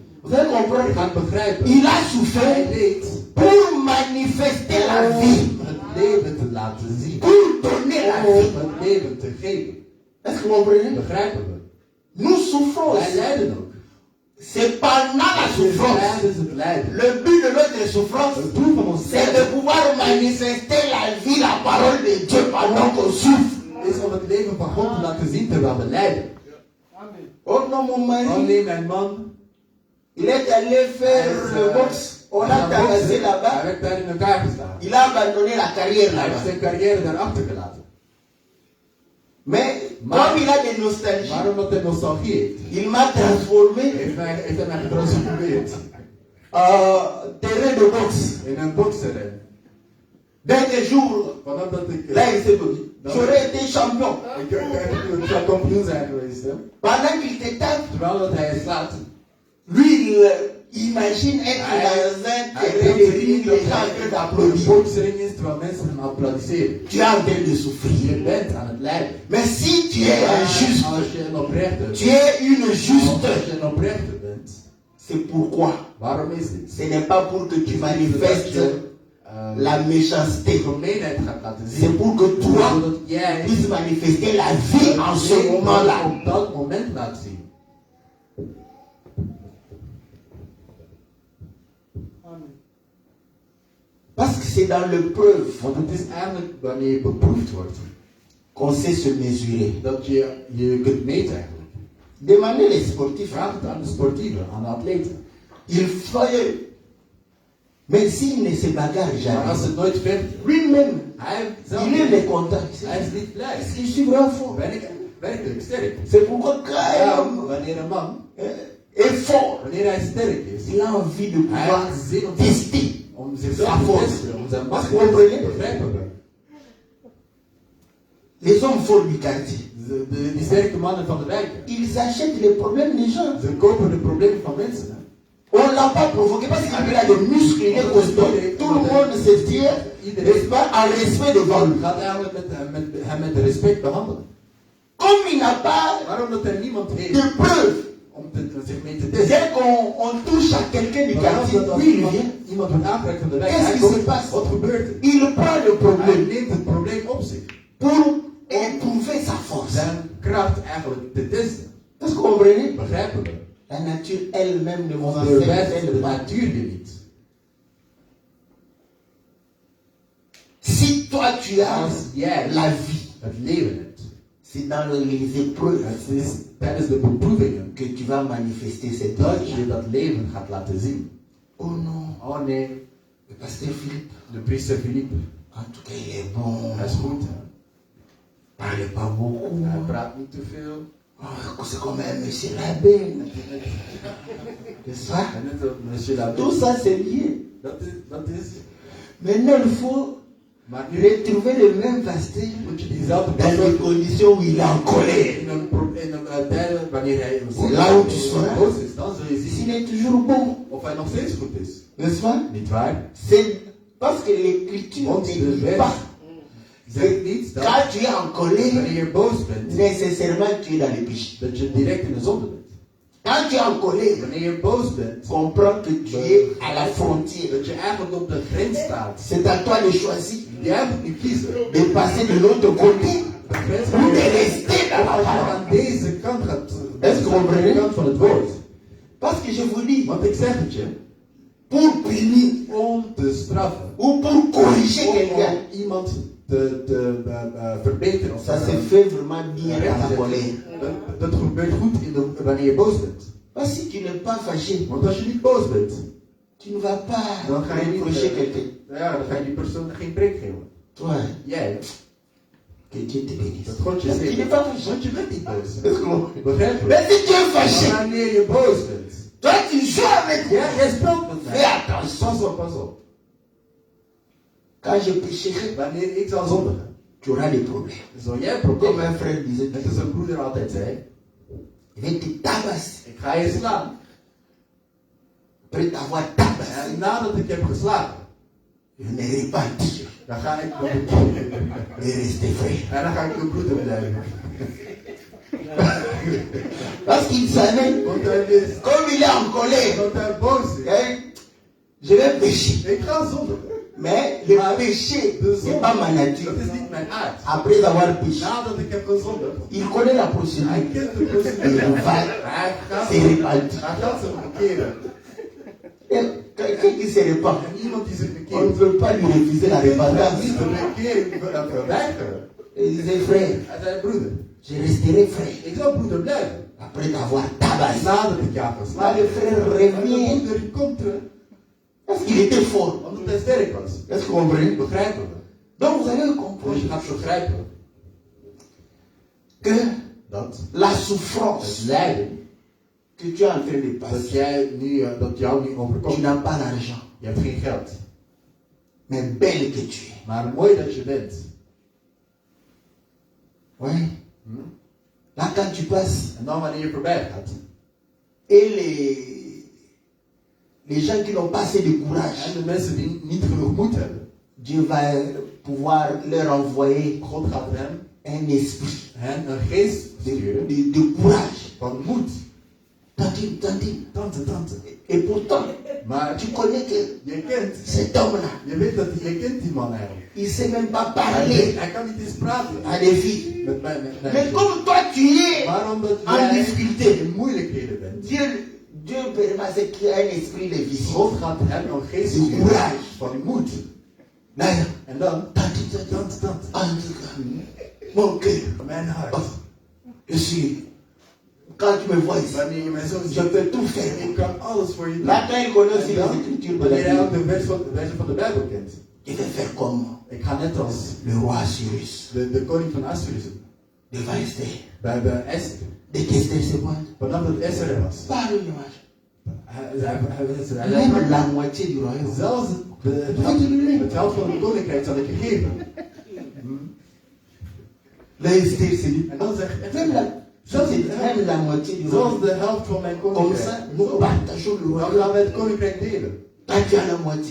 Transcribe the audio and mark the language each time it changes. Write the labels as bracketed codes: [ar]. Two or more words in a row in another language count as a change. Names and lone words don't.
[fr] Vous allez [nl] Je [fr] comprendre. [nl] gaat begrijpen. [fr] Il a [nl] Hij [fr] souffert [nl] leed [fr] pour manifester la vie, [nl] om het leven te laten zien. [fr] pour donner la [nl] Om [fr] vie. [nl] het leven te geven. [fr] Est-ce que vous comprenez? [nl] Begrijpen we? [fr] Nous souffrons [nl] Wij [fr] aussi. [nl] lijden ook. [fr] C'est pendant la souffrance. [nl] Tijdens het lijden. [fr] Le but de notre souffrance, [nl] Het doel van ons [fr] c'est de pouvoir manifester la vie, la parole de Dieu pendant qu'on souffre. [nl] is om het leven van God te laten zien terwijl we lijden. [fr] Oh non, mon [nl] Oh [fr] mari, [nl] nee, mijn man. [fr] il est allé faire le boxe. On a tabassé [nl] Hij [fr] là-bas. [nl] werd daar in elkaar gestaan. [fr] Il a abandonné la carrière [nl] Hij heeft [fr] là-bas. [nl] zijn carrière daar achtergelaten. [fr] Mais comme il a des nostalgies, [nl] Maar omdat hij nostalgie heeft, [fr] il m'a transformé [nl] heeft hij mij getransformeerd [fr] terrain de boxe. [nl] in een bokserren. [fr] Dès des jours, [nl] Vanaf dat ik... [fr] là, il s'est dit, j'aurais été champion. [nl] Ik zou kampioen zijn geweest, hè. [fr] Pendant qu'il te tape, [nl] Terwijl dat hij slaat. [fr] lui, il imagine être dans un terrain de ring, les gens en train [nl] Een [fr] d'applaudir. [nl] boksering is terwijl mensen hem applaudisseren. [fr] Tu es en train de souffrir. [nl] Je bent aan het lijden. [fr] Mais si tu es injuste, [nl] Als je een oprechter [fr] tu es une [nl] Als [fr] juste, [nl] je een oprechter bent, [fr] c'est pourquoi. [nl] waarom is dit? [fr] Ce n'est pas pour que tu manifestes la méchanceté. [nl] gemeenheid gaat laten [fr] C'est [nl] zien. [fr] pour que toi [nl] Zodat jij [fr] puisses manifester la vie en ce [nl] het [fr] moment-là. [nl] op dat moment laat zien. [fr] Parce que c'est dans l'épreuve [nl] Want het is eigenlijk wanneer je beproefd wordt, [fr] qu'on sait se mesurer. [nl] dat je kunt meten eigenlijk. [fr] Demandez les sportifs. [nl] Vraag het aan de sportieven, aan de atleten. [fr] Il faut. Mais s'il ne se bagarre [nl] Maar als [fr] jamais, [nl] het nooit vecht, [fr] lui-même, [nl] hij zelf, [fr] il est mécontent. [nl] hij is niet blij. [fr] Est-ce que je suis vraiment fort? [nl] Ben ik werkelijk sterk? [fr] C'est pourquoi quand un [nl] Ja, [fr] homme [nl] wanneer een man, [fr] est fort, [nl] wanneer hij sterk is, [fr] il a envie de [nl] hij [fr] pouvoir [nl] heeft zin om [fr] tester. [nl] om zichzelf te testen, om zijn macht te [fr] Comprenez? [nl] begrijpen we. [fr] Les hommes forts du quartier, [nl] Die sterke mannen van de wijken, [fr] ils achètent les problèmes des gens. [nl] ze kopen de problemen van mensen. Hè. [fr] On ne l'a pas provoqué parce qu'il a des muscles, il est costaud. Tout le monde se tient, n'est-ce pas, en respect devant lui. [nl] Je gaat eigenlijk met hem met respect behandelen. [fr] Comme il n'a pas [nl] Waarom dat er niemand heeft [fr] de preuves, [nl] om zich mee te testen? [fr] dès qu'on touche à quelqu'un du [nl] Maar [fr] quartier, [nl] als [fr] oui, il vient, [nl] iemand wordt aangeraakt van de wijk, [fr] Qu'est-ce [nl] hij [fr] qui se [nl] komt, [fr] passe? [nl] wat gebeurt er? [fr] il prend le [nl] Hij [fr] problème [nl] neemt het probleem op zich. [fr] pour éprouver sa force. [nl] Zijn kracht eigenlijk te testen. [fr] Est-ce que vous comprenez? [nl] Begrijpen we? [fr] La nature elle-même ne vous [nl] De [fr] enseigne [nl] wet, de [fr] pas. [nl] natuur je niet. [fr] Si toi tu as [nl] Als jij [fr] la vie, [nl] het leven hebt, [fr] c'est dans les épreuves [nl] het is tijdens de beproevingen [fr] que tu vas manifester cette [nl] dat [fr] vie. [nl] je dat leven gaat laten zien. [fr] Oh non, [nl] Oh nee, [fr] le pasteur Philippe, [nl] de priester Philippe, [fr] en tout cas il est bon. [nl] hij is goed. Hè? [fr] Parle pas beaucoup. [nl] Hij praat niet te veel. [fr] Oh, c'est comme un monsieur l'abbé. N'est-ce pas? [nl] En net als monsieur Labbé. [fr] Tout ça c'est lié. [nl] Dat is. [fr] Maintenant il faut [nl] Maar nu [fr] retrouver le même pasteur [nl] moet je diezelfde [fr] dans des conditions où il est en colère. [nl] in een tijd wanneer hij [fr] Là où tu seras. [nl] boos is, dan zul je zien [fr] S'il est toujours bon, [nl] of hij nog steeds goed is. [fr] n'est-ce pas? [nl] Niet waar? [fr] C'est parce que l'écriture [nl] Want [fr] ne [nl] de [fr] dit [nl] wet [fr] pas [nl] zegt niet dat [fr] quand tu es en colère, [nl] wanneer je boos bent, [fr] nécessairement tu es dans le péché. [nl] dat je direct in de zonde bent. [fr] Quand tu es en colère, [nl] Wanneer je boos bent, [fr] comprends que tu es à la frontière. [nl] dat je eigenlijk op de grens staat. [fr] C'est à toi de choisir [nl] Jij moet nu kiezen. [fr] de passer de l'autre côté [nl] De grens [fr] ou de rester dans la [nl] Als je [fr] parole. [nl] aan deze kant gaat, [fr] Est-ce que vous [nl] aan de [fr] comprenez? [nl] kant van het woord. [fr] Parce que je vous dis, [nl] Want ik zeg het je, [fr] pour punir [nl] om te straffen, [fr] ou pour corriger quelqu'un, [nl] om iemand te verbeteren of [fr] ça se fait vraiment bien dans la colère. [nl] dat gebeurt goed wanneer je boos bent. [fr] Parce que si tu n'es pas fâché, [nl] Want als je niet boos bent, [fr] tu ne vas pas [nl] dan ga je niet, [fr] reprocher quelqu'un. [nl] ja, dan ga je die persoon geen preek geven. [fr] Toi, [nl] Jij, [fr] que Dieu te bénisse. [nl] dat God je [fr] Parce que tu [nl] zegt. [fr] n'es pas fâché. [nl] Want je bent niet boos. [fr] Est-ce que vous- [nl] Begrijp je? [fr] Mais si tu es fâché, [nl] Maar wanneer je boos bent, [fr] toi tu joues avec moi. [nl] jij speelt met [fr] Fais [nl] mij. [fr] attention. [nl] Pas op, pas op. [fr] Quand je pécherai, [nl] Wanneer ik zal zondigen, [fr] tu auras des problèmes. [nl] zul jij een [fr] Comme [nl] probleem [fr] un [nl] hebben. [fr] frère disait, [nl] Net als een broeder altijd zei, [fr] je vais te tabasser. [nl] ik ga je slaan. [fr] Après t'avoir tabassé, [nl] En nadat ik heb geslagen, [fr] je ne repentir [nl] dan ga ik nog [fr] et rester frère. [nl] en dan ga ik uw broeder blijven. [fr] Parce qu'il savait, [nl] Want hij wist, [fr] comme il est en colère, [nl] dat hij boos is. [fr] hein, je vais pécher. [nl] Ik ga zondigen. [fr] Mais le péché, [nl] De [fr] c'est [nl] zonde, [fr] pas ma nature. [nl] dat is niet mijn aard. [fr] Après avoir péché, [nl] Nadat ik heb gezondigd, [fr] il connaît la [nl] hij [fr] procédure. [nl] kent de [fr] Il [nl] procedure. [fr] va [nl] Hij gaat [fr] se repentir. [nl] zich bekeren. [fr] Et quelqu'un qui se répand, [nl] En iemand die zich [fr] on ne [nl] bekeert, [fr] peut pas lui refuser la [nl] je kunt hem [fr] repentance. [nl] niet de bekering verweigeren. [fr] Il disait, frère, [nl] Hij zei, broeder, [fr] je resterai frère. [nl] ik zal broeder blijven. [fr] Après t'avoir tabassé. [nl] Nadat ik jou [fr] Là, [nl] geslagen [fr] le [nl] heb. [fr] frère [nl] En de [fr] revient [nl] broeder die komt terug, [fr] parce qu'il était fort. [nl] omdat hij sterk was. [fr] Est-ce que vous comprenez? [nl] Begrijpen we. [fr] Donc vous allez [nl] Dus [fr] comprendre [nl] je gaat begrijpen [fr] que [nl] dat [fr] la [nl] het [fr] souffrance [nl] lijden [fr] que tu es en train de [nl] dat [fr] passer, [nl] dat jou nu [fr] tu [nl] overkomt. [fr] n'as pas l'argent, [nl] Je hebt geen geld. [fr] mais belle que tu es. [nl] Maar mooi dat je bent. [fr] Oui. Là, quand tu passes, [nl] En dan wanneer je voorbij gaat. [fr] et les gens qui n'ont pas assez de [nl] En [fr] courage, [nl] de mensen die niet genoeg moed hebben. [fr] Dieu va pouvoir leur envoyer [nl] God gaat [fr] un esprit [nl] hen een geest sturen [fr] de courage. [nl] van moed. [fr] Tantine, tantine. [nl] Tante. [fr] Et pourtant, [nl] Maar [fr] tu connais que [nl] je kent, [fr] cet homme-là, [nl] je weet dat je kent die man eigenlijk. [fr] il ne sait même pas parler [nl] Hij kan niet eens praten [fr] à des filles. [nl] met mij. [fr] Mais comme toi, tu es [nl] Maar omdat [fr] en [nl] jij [fr] difficulté, [nl] in moeilijkheden bent. [fr] Dieu permet ce qu'il y a un esprit de vision. [nl] God gaat hem een geest [fr] De [nl] sturen [fr] courage. [nl] van moed. [fr] D'ailleurs, [nl] En dan, [fr] tantine, [nl] tante. [fr] en tout cas, mon cœur, [nl] Mijn hart. [fr] je suis, quand tu me vois ici, [nl] Wanneer je mij zo [fr] je [nl] ziet, [fr] peux tout faire. [nl] ik kan alles voor je doen. [fr] Là, quand il connaît aussi [nl] En [fr] les [nl] dan, [fr] écritures de [nl] wanneer hij [fr] la [nl] ook [fr] Bible, [nl] de versie van de Bijbel kent. [fr] je vais faire comme [nl] Ik ga net als [fr] le roi Cyrus. [nl] de koning van Assyrus [fr] Devant Esther. [nl] bij Esther. [fr] Dès qu'Esther se pointe, [nl] Vanaf dat Esther er was. [fr] parle-moi. [nl] Hij [fr] Même la moitié du royaume. [nl] zelfs het helft van het koninkrijk zal ik je geven. [fr] Là, Esther se dit, [nl] En dan zegt [fr] même la moitié du [nl] zelfs [fr] royaume. [nl] de helft van mijn [fr] Comme [nl] koninkrijk. [fr] ça, nous partageons le [nl] Dan [fr] royaume. [nl] gaan we het koninkrijk delen. [fr] Toi, tu as la moitié.